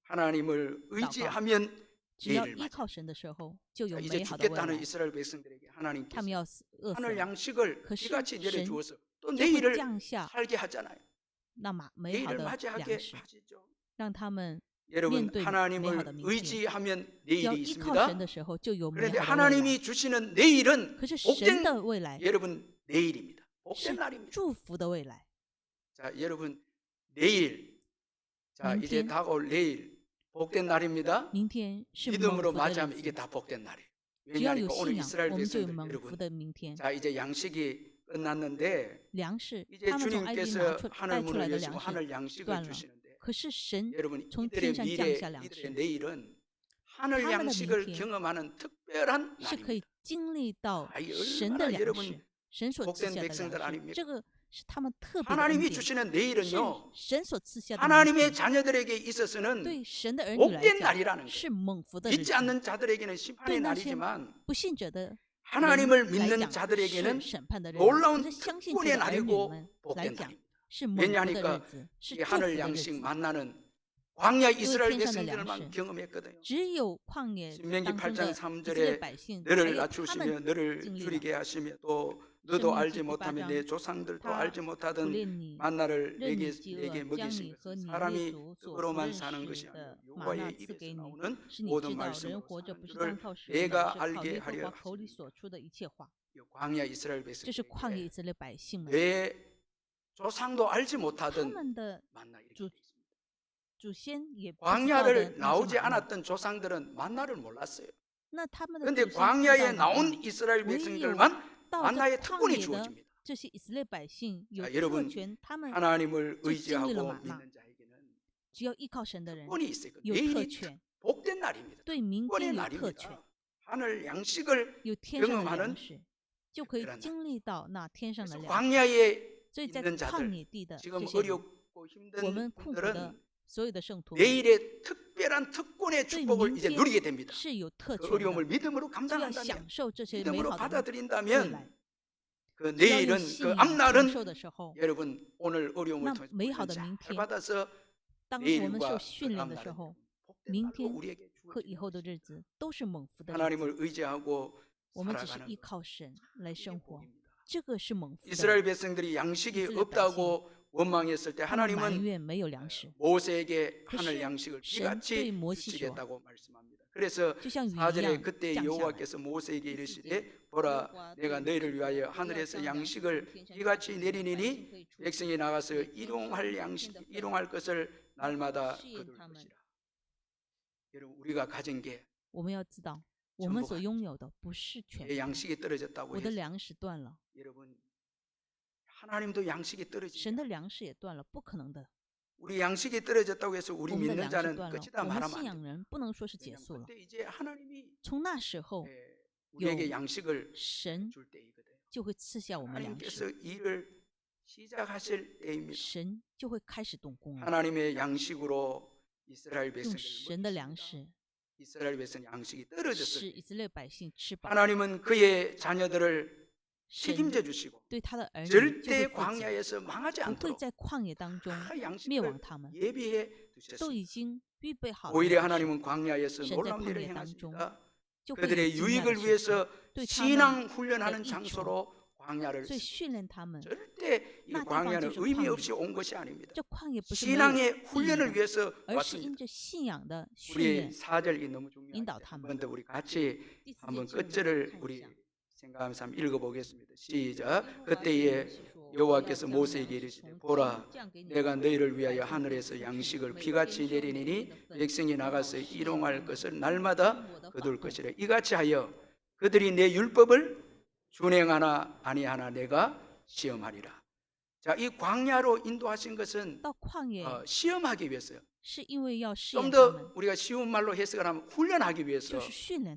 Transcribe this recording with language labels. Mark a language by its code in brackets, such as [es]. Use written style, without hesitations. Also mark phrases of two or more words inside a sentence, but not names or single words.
[ko] 하나님을 의지하면 [zh] 只要 [ko] 내일을 [zh] 依 [ko] 맞이. [zh] 靠神的时候，就 [ko] 자, [zh] 有 [ko] 이제 [zh] 美好的未 [ko] 죽겠다는 [zh] 来。 [ko] 이스라엘 백성들에게 [zh] 他 [ko] 하나님께서 [zh] 们要饿死 [ko] 하늘 [zh] 了， [ko] 양식을 [zh] 可是 [ko] 비같이 [zh] 神 [ko] 내려주어서 또 [zh] 就会 [ko] 내일을 [zh] 降下 [ko] 살게 하잖아요. [zh] 那美好 [ko] 내일을 [zh] 的 [ko] 맞이하게 [zh] 粮食， [ko] 하시죠. [zh] 让他们 [ko] 여러분 [zh] 面对 [ko] 하나님을 [zh] 美好的明天。 [ko] 의지하면 [zh] 只要 [ko] 내일이 [zh] 依靠 [ko] 있습니다. [zh] 神的时候，就有美 [ko] 그런데 [zh] 好的未来。 [ko] 하나님이 주시는 내일은 [zh] 可是神 [ko] 복된 [zh] 的未来 [ko] 여러분 내일입니다. 복된 [zh] 是 [ko] 날입니다. [zh] 祝福的未来。 [ko] 자, 여러분 내일 자, 이제 [zh] 明天 [ko] 다가올 내일 복된 날입니다. [zh] 明天是蒙 [ko] 믿음으로 [zh] 福的 [ko] 맞이하면 [zh] 日 [ko] 이게 [zh] 子， [ko] 다 복된 날이에요. [zh] 只要有 [ko] 왜냐하니까 [zh] 信 [ko] 오늘 [zh] 仰， [ko] 이스라엘 [zh] 我们就有 [ko] 백성들 [zh] 蒙福 [ko] 여러분 [zh] 的明天。 [ko] 자, 이제 양식이 끝났는데 [zh] 粮食， [ko] 이제 [zh] 他们从埃及拿 [ko] 주님께서 [zh] 出 [ko] 하늘 [zh] 带出来 [ko] 문을 [zh] 的 [ko] 여시고 [zh] 粮食 [ko] 하늘 양식을 [zh] 断了， [ko] 주시는데 [zh] 可是神 [ko] 여러분 [zh] 从 [ko] 이들의 [zh] 天上降 [ko] 미래 [zh] 下粮 [ko] 이들의 [zh] 食， [ko] 내일은 하늘 [zh] 他们的 [ko] 양식을 [zh] 明天 [ko] 경험하는 특별한 [zh] 是可以 [ko] 날입니다. [zh] 经历到 [ko] 아, 이 [zh] 神的 [ko] 얼마나 [zh] 粮 [ko] 여러분 [zh] 食，神所赐 [ko] 복된 [zh] 下的 [ko] 백성들 [zh] 粮食， [ko] 아닙니까? [zh] 这个是他们特别的恩 [ko] 하나님이 [zh] 典， [ko] 주시는 [zh] 是 [ko] 내일은요 [zh] 神所赐下的明 [ko] 하나님의 [zh] 天。 [ko] 자녀들에게 있어서는 [zh] 对神的儿女来 [ko] 복된 [zh] 讲 [ko] 날이라는 거예요. [zh] 是蒙福的日 [ko] 믿지 [zh] 子， [ko] 않는 자들에게는 [zh] 对 [ko] 심판의 [zh] 那些 [ko] 날이지만 [zh] 不信者的 [ko] 하나님을 [zh] 来 [ko] 믿는 [zh] 讲 [ko] 자들에게는 [zh] 是审判的日子，可 [ko] 놀라운 [zh] 是相信主 [ko] 특권의 [zh] 的儿女 [ko] 날이고 [zh] 们来 [ko] 복된 [zh] 讲 [ko] 날입니다. [zh] 是蒙福的 [ko] 왜냐하니까 [zh] 日子，是 [ko] 이 [zh] 祝福 [ko] 하늘 [zh] 的日 [ko] 양식 [zh] 子。 [ko] 만나는 광야 이스라엘 [zh] 天上的粮 [ko] 백성들만 [zh] 食 [ko] 경험했거든요. [zh] 只有旷野 [ko] 신명기 [zh] 当中 [ko] 8장 [zh] 的以色列 [ko] 3절에 [zh] 百姓，还 [ko] 너를 [zh] 有他 [ko] 낮추시며 [zh] 们 [ko] 너를 [zh] 经历了。 [ko] 줄이게 하시며 또 너도 [zh] 生命 [ko] 알지 [zh] 记第八 [ko] 못하며 [zh] 章 [ko] 내 조상들도 [zh] 他 [ko] 알지 [zh] 不 [ko] 못하던 [zh] 练你 [ko] 만나를 [zh] 任 [ko] 내게 [zh] 你饥饿， [ko] 먹이신 [zh] 将你 [ko] 것은 [zh] 和你列 [ko] 사람이 [zh] 祖所不 [ko] 떡으로만 [zh] 认 [ko] 사는 [zh] 识 [ko] 것이 아니라 [zh] 的玛纳 [ko] 여호와의 [zh] 赐 [ko] 입에서 [zh] 给你， [ko] 나오는 [zh] 使你 [ko] 모든 [zh] 知道人 [ko] 말씀으로 [zh] 活着 [ko] 사는 [zh] 不是 [ko] 줄을 [zh] 单靠食物，乃 [ko] 내가 [zh] 是靠 [ko] 알게 [zh] 耶和 [ko] 하려 [zh] 华口里 [ko] 하십니다. [zh] 所出的一切话。 [ko] 이 광야 이스라엘 [zh] 这是旷野以 [ko] 백성들에게 [zh] 色列百姓们， [ko] 내 조상도 알지 [zh] 他 [ko] 못하던 [zh] 们的 [ko] 만나 이렇게 [zh] 祖 [ko] 돼 있습니다. [zh] 祖先也不知道的 [ko] 광야를 [zh] 那些 [ko] 나오지 [zh] 玛纳， [ko] 않았던 조상들은 만나를 몰랐어요. [zh] 那他们的 [ko] 그런데 [zh] 祖先不知道 [ko] 광야에 [zh] 玛 [ko] 나온 [zh] 纳， [ko] 이스라엘 [zh] 唯有 [ko] 백성들만 [zh] 到这 [ko] 만나의 [zh] 旷 [ko] 특권이 [zh] 野的 [ko] 주어집니다. [zh] 这些以色列百姓有 [ko] 자, [zh] 特 [ko] 여러분 [zh] 权，他们 [ko] 하나님을 [zh] 就经历了 [ko] 의지하고 [zh] 玛纳。 [ko] 믿는 자에게는 [zh] 只要依靠神的人 [ko] 특권이 있어요. 그 [zh] 有特 [ko] 내일이 [zh] 权， [ko] 복된 날입니다. [zh] 对明 [ko] 특권의 [zh] 天有特权， [ko] 날입니다. 하늘 양식을 [zh] 有天上的 [ko] 경험하는 [zh] 粮食，就可以 [ko] 특별한 날. [zh] 经历到那天上的 [ko] 그래서 [zh] 粮食。 [ko] 광야에 [zh] 所以在 [ko] 있는 [zh] 旷 [ko] 자들 [zh] 野地的 [ko] 지금 [zh] 这些人， [ko] 어렵고 [zh] 我 [ko] 힘든 [zh] 们困苦的 [ko] 분들은 [zh] 所有的圣徒们， [ko] 내일의 특별한 특권의 [zh] 对 [ko] 축복을 [zh] 明 [ko] 이제 [zh] 天 [ko] 누리게 됩니다. [zh] 是有特 [ko] 그 [zh] 权 [ko] 어려움을 [zh] 的， [ko] 믿음으로 [zh] 就要 [ko] 감당한다면 [zh] 享受这些美 [ko] 믿음으로 [zh] 好的未 [ko] 받아들인다면 [zh] 来。 [ko] 그 [zh] 只要用 [ko] 내일은 [zh] 信 [ko] 그 [zh] 仰承 [ko] 앞날은 [zh] 受的时候， [ko] 여러분 오늘 어려움을 [zh] 那 [ko] 통해서 [zh] 美好的 [ko] 잘 [zh] 明天， [ko] 받아서 [zh] 当我们受 [ko] 내일과 [zh] 训 [ko] 그 [zh] 练的 [ko] 다음 [zh] 时 [ko] 날은 [zh] 候， [ko] 복된 [zh] 明 [ko] 날로 [zh] 天 [ko] 우리에게 [zh] 和以 [ko] 주어지는 [zh] 后的日 [ko] 것입니다. [zh] 子都是蒙福的日子。 [ko] 하나님을 의지하고 [zh] 我们只是 [ko] 살아가는 [zh] 依 [ko] 것. [zh] 靠神来 [ko] 이게 [zh] 生活， [ko] 복입니다. [zh] 这个是蒙福的。 [ko] 이스라엘 백성들이 양식이 이스라엘 없다고 원망했을 때 [zh] 他们埋 [ko] 하나님은 [zh] 怨没有粮食， [ko] 모세에게 그 하늘 시- 양식을 신 비같이 네 모시 주시겠다고 말씀합니다. 그래서 [zh] 就像雨一 [ko] 4절에 [zh] 样 [ko] 그때 [zh] 降下来。 [ko] 여호와께서 모세에게 [zh] 第四 [ko] 이르시되 [zh] 节， [ko] 보라 [zh] 耶和华 [ko] 내가 [zh] 对 [ko] 너희를 [zh] 你 [ko] 위하여 [zh] 说：“我要 [ko] 하늘에서 [zh] 将粮食 [ko] 양식을 [zh] 从天上 [ko] 비같이 [zh] 降下来，百姓 [ko] 내리니니 [zh] 可以出 [ko] 백성이 나가서 [zh] 每天 [ko] 일용할 [zh] 吃 [ko] 양식 [zh] 1天的分， [ko] 일용할 것을 날마다 시인 거둘 [zh] 他们。 [ko] 것이라. 여러분 우리가 가진 게 [zh] 我们要知道，我们 [ko] 전부가 [zh] 所拥有的不是全 [ko] 내 [zh] 部。 [ko] 양식이 떨어졌다고 [zh] 我的 [ko] 해서 [zh] 粮食断了， [ko] 여러분 하나님도 양식이 [zh] 神 [ko] 떨어지냐? [zh] 的粮食也断了，不可能的。 [ko] 우리 양식이 떨어졌다고 해서 [zh] 我 [ko] 우리 [zh] 们的 [ko] 믿는 [zh] 粮食 [ko] 자는 [zh] 断了， [ko] 끝이다 [zh] 我们 [ko] 말하면 [zh] 信 [ko] 안 [zh] 仰 [ko] 돼. [zh] 人不能说是结 [ko] 왜냐하면 [zh] 束了。 [ko] 그때 이제 하나님이 [zh] 从那时候， [ko] 우리에게 양식을 [zh] 神 [ko] 줄 때이거든. [zh] 就会赐下我们粮食， [ko] 하나님께서 일을 시작하실 때입니다. [zh] 神就会开始动工了， [ko] 하나님의 양식으로 이스라엘 [zh] 用 [ko] 백성을 [zh] 神的粮 [ko] 먹이십니다. [zh] 食 [ko] 이스라엘 백성 양식이 [zh] 使 [ko] 떨어졌을 때 [zh] 以色列百姓吃饱。 [ko] 하나님은 그의 자녀들을 [zh] 神 [ko] 책임져 주시고 [zh] 对他的儿女就会 [ko] 절대 [zh] 负责， [ko] 광야에서 망하지 [zh] 不会 [ko] 않도록 [zh] 在旷野当中 [ko] 다 [zh] 灭 [ko] 양식을 [zh] 亡他们， [ko] 예비해 [zh] 都 [ko] 두셨습니다. [zh] 已经预备好了 [ko] 오히려 [zh] 粮食， [ko] 하나님은 광야에서 [zh] 神在 [ko] 놀라운 [zh] 旷 [ko] 일을 [zh] 野当中 [ko] 행하십니다. [zh] 就会有 [ko] 그들의 [zh] 惊讶的 [ko] 유익을 [zh] 事情， [ko] 위해서 [zh] 对他们 [ko] 신앙 훈련하는 [zh] 的益处。 [ko] 장소로 광야를 [zh] 所以 [ko] 쓰- [zh] 训练他们。 [ko] 절대 이 나 광야는 [zh] 地方就是 [ko] 의미 [zh] 旷野。 [ko] 없이 온 것이 아닙니다. [zh] 这旷野不是没有 [ko] 신앙의 [zh] 意义 [ko] 훈련을 [zh] 的， [ko] 위해서 [zh] 而是因 [ko] 왔습니다. [zh] 着信仰的训 [ko] 우리 [zh] 练。 [ko] 4절이 너무 중요한데 인도하 한 탐. 번 더 우리 같이 [zh] 第四 [ko] 한번 [zh] 节经文 [ko] 끝절을 [zh] 看一 [ko] 우리 [zh] 下。 [ko] 생각하면서 한번 읽어보겠습니다. 시작. [zh] 耶和华 [ko] 그때에 [zh] 对摩西说 [ko] 여호와께서 [zh] 我要将 [ko] 모세에게 [zh] 粮食 [ko] 이르시되 [zh] 从 [ko] 보라 [zh] 天降给你 [ko] 내가 [zh] 们 [ko] 너희를 위하여 [zh] 百姓可以 [ko] 하늘에서 [zh] 出去 [ko] 양식을 [zh] 每 [ko] 비같이 [zh] 天收每天 [ko] 내리니 [zh] 的分 [ko] 백성이 나가서 [zh] 好试验 [ko] 일용할 [zh] 他们 [ko] 것을 날마다 [zh] 听我的法 [ko] 거둘 [zh] 度 [ko] 것이라. 이같이 하여 그들이 내 율법을 준행하나 아니하나 내가 시험하리라. 자, 이 광야로 인도하신 것은 [zh] 到旷野 [ko] 시험하기 위해서요. [zh] 是因为要试 [ko] 좀 [zh] 验他 [ko] 더 [zh] 们， [ko] 우리가 쉬운 말로 해석을 하면 훈련하기 [zh] 就 [ko] 위해서 [zh] 是训练他们，